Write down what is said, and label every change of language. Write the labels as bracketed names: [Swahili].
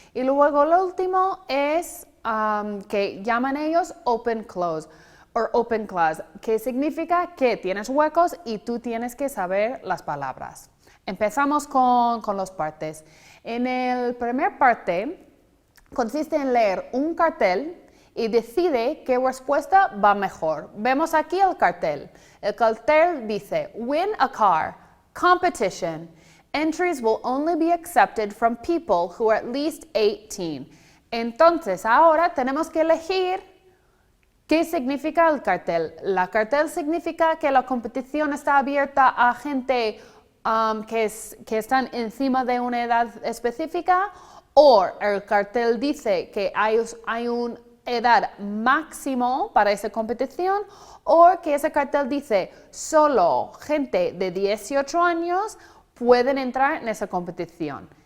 [Spanish] Y luego lo último es que llaman ellos open close o open clause, que significa que tienes huecos y tú tienes que saber las palabras. Empezamos con las partes. En la primera parte consiste en leer un cartel y decide qué respuesta va mejor. Vemos aquí el cartel. El cartel dice, [English] win a car, competition. Entries will only be accepted from people who are at least 18. [Spanish] Entonces, ahora tenemos que elegir qué significa el cartel. El cartel significa que la competición está abierta a gente que están encima de una edad específica, o el cartel dice que hay una edad máximo para esa competición, o que ese cartel dice solo gente de 18 años pueden entrar en esa competición.